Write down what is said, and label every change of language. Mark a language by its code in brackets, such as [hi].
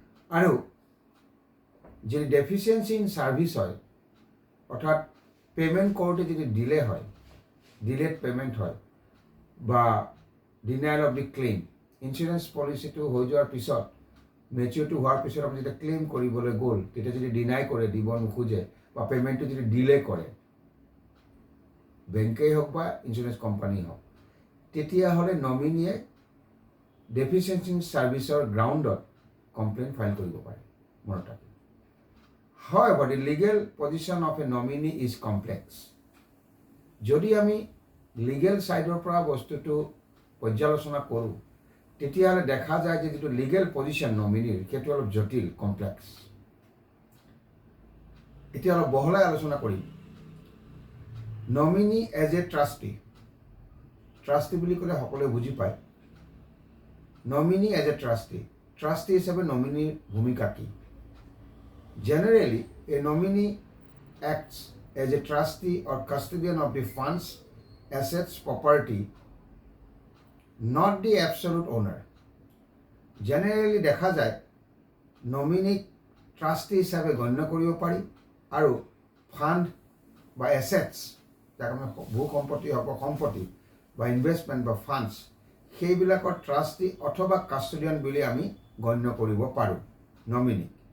[as] আৰু যদি deficiency in service হয়, অৰ্থাৎ পে'মেণ্ট কৰোঁতে যদি ডিলে হয়, ডিলেড পে'মেণ্ট হয় বা denial of the claim, insurance পলিচিটো হৈ যোৱাৰ পিছত, মেচিউৰিটি হোৱাৰ পিছত আপুনি যেতিয়া ক্লেইম কৰিবলৈ গ'ল তেতিয়া যদি ডিনাই কৰে, দিব নোখোজে বা পে'মেণ্টটো যদি ডিলে কৰে, বেংকেই হওক বা ইঞ্চুৰেঞ্চ কোম্পানী হওক, তেতিয়াহ'লে নমিনীয়ে ডেফিচিয়েঞ্চি ইন ছাৰ্ভিচৰ গ্ৰাউণ্ডত কমপ্লেইন ফাইল কৰিব পাৰে। মনত ৰাখিব। [en] However, the legal position of a nominee is complex. [as] যদি আমি লিগেল ছাইডৰ পৰা বস্তুটো পৰ্যালোচনা কৰোঁ, তেতিয়াহ'লে দেখা যায় যে যিটো লিগেল পজিশ্যন নমিনীৰ সেইটো অলপ জটিল, কমপ্লেক্স। এতিয়া অলপ বহলাই আলোচনা কৰিম। Nominee as a trustee, trustee বুলি ক'লে সকলোৱে বুজি পায়। Nominee as a trustee, trustee হিচাপে নমিনীৰ ভূমিকা কি? [en] Generally, a nominee acts as a trustee or custodian of the funds, assets, property, not the absolute owner. [as] Generally দেখা যায় নমিনীক ট্ৰাষ্টি হিচাপে গণ্য কৰিব পাৰি আৰু ফাণ্ড বা এছেটছ, যাক আমি ভূ সম্পত্তি হওক বা সম্পত্তি বা ইনভেষ্টমেণ্ট বা ফাণ্ডছ, সেইবিলাকৰ ট্ৰাষ্টি অথবা কাষ্টডিয়ান বুলি আমি গণ্য কৰিব পাৰোঁ নমিনীক।